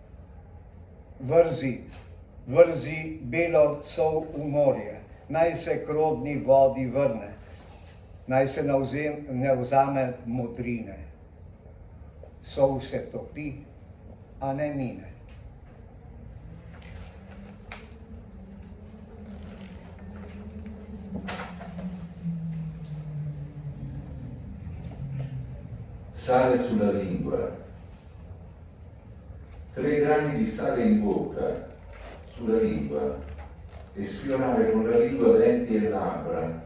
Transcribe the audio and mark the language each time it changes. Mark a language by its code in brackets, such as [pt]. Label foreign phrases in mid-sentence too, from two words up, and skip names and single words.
[sl] Vrzi belo sol v morje, naj se k rodni vodi vrne, naj se ne vzame modrine. Sol se topi, a ne mine. [it] Sale sulla lingua, 3 grani di sale in bocca, sulla lingua, e sfiorare con la lingua denti e labbra.